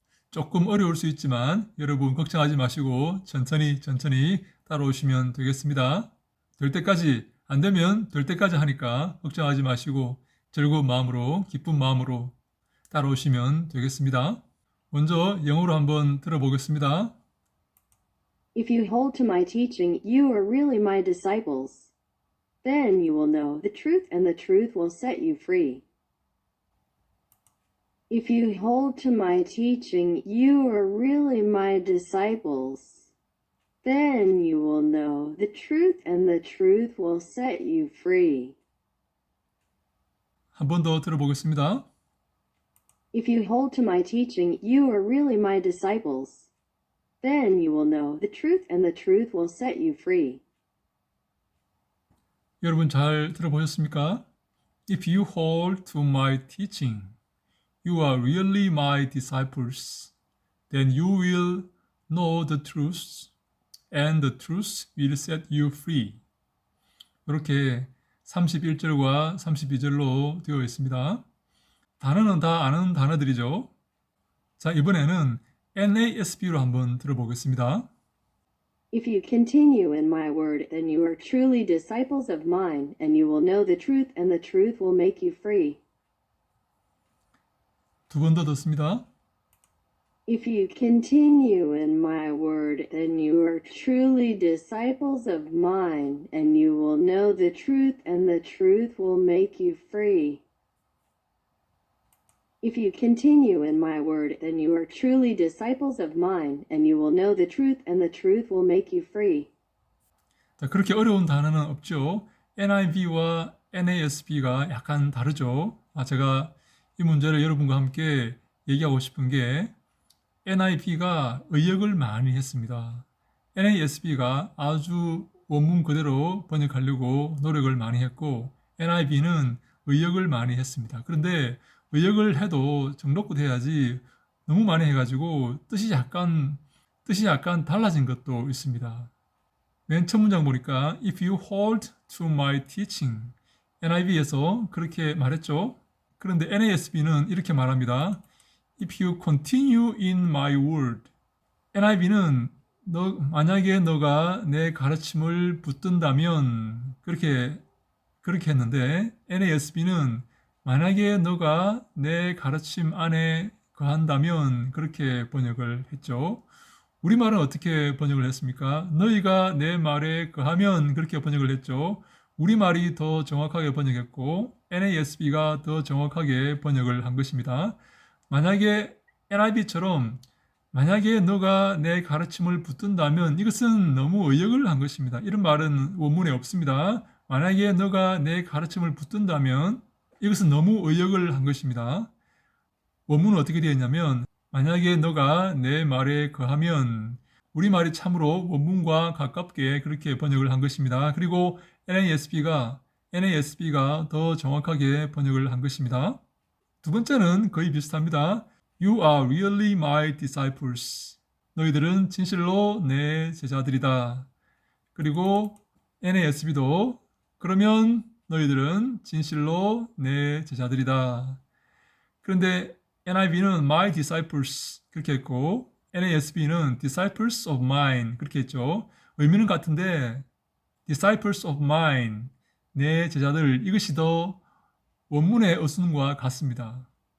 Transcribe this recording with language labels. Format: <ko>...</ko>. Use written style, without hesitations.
<ko>조금 어려울 수 있지만 여러분 걱정하지 마시고 천천히 따라오시면 되겠습니다. 될 때까지, 안 되면 될 때까지 하니까 걱정하지 마시고 즐거운 마음으로, 기쁜 마음으로 따라오시면 되겠습니다. 먼저 영어로 한번 들어보겠습니다.</ko> <en>If you hold to my teaching, you are really my disciples. Then you will know the truth, and the truth will set you free. If you hold to my teaching, you are really my disciples. Then you will know the truth, and the truth will set you free.</en> <ko>한 번 더 들어보겠습니다.</ko> <en>If you hold to my teaching, you are really my disciples. Then you will know the truth, and the truth will set you free.</en> <ko>여러분 잘 들어보셨습니까?</ko> <en>If you hold to my teaching, you are really my disciples. Then you will know the truth, and the truth will set you free.</en> <ko>이렇게 31절과 32절로 되어 있습니다. 단어는 다 아는 단어들이죠. 자, 이번에는 NASB로 한번 들어보겠습니다.</ko> <en>If you continue in my word, then you are truly disciples of mine, and you will know the truth, and the truth will make you free.</en> <ko>두 번 더 듣습니다.</ko> <en>If you continue in my word, then you are truly disciples of mine, and you will know the truth, and the truth will make you free. If you continue in my word, then you are truly disciples of mine, and you will know the truth, and the truth will make you free.</en> <ko>자, 그렇게 어려운 단어는 없죠. NIV와 NASB가 약간 다르죠. 제가 이 문제를 여러분과 함께 얘기하고 싶은 게 NIV가 의역을 많이 했습니다. NASB가 아주 원문 그대로 번역하려고 노력을 많이 했고 NIV는 의역을 많이 했습니다. 그런데 의역을 해도 정놓고 해야지 너무 많이 해가지고 뜻이 약간 달라진 것도 있습니다. 맨 첫 문장 보니까</ko> <en>If you hold to my teaching,</en> <ko>NIV에서 그렇게 말했죠. 그런데 NASB는 이렇게 말합니다.</ko> <en>If you continue in my word.</en> <ko>NIV는 만약에 너가 내 가르침을 붙든다면 그렇게 했는데 NASB는 만약에 너가 내 가르침 안에 거한다면 그렇게 번역을 했죠. 우리말은 어떻게 번역을 했습니까? 너희가 내 말에 거하면 그렇게 번역을 했죠. 우리말이 더 정확하게 번역했고 NASB가 더 정확하게 번역을 한 것입니다. 만약에 NIV처럼 만약에 너가 내 가르침을 붙든다면 이것은 너무 의역을 한 것입니다. 이런 말은 원문에 없습니다. 만약에 너가 내 가르침을 붙든다면 이것은 너무 의역을 한 것입니다. 원문은 어떻게 되어 있냐면 만약에 너가 내 말에 거하면 우리말이 참으로 원문과 가깝게 그렇게 번역을 한 것입니다. 그리고 NASB가 더 정확하게 번역을 한 것입니다. 두 번째는 거의 비슷합니다.</ko> <en>You are really my disciples.</en> <ko>너희들은 진실로 내 제자들이다. 그리고 NASB도 그러면 너희들은 진실로 내 제자들이다. 그런데 NIV는</ko> <en>my disciples</en> <ko>그렇게 했고 NASB는</ko> <en>disciples of mine</en> <ko>그렇게 했죠. 의미는 같은데</ko> <en>disciples of mine</en> <ko>내 제자들 이것이 더 원문의 어순과 같습니다.</ko>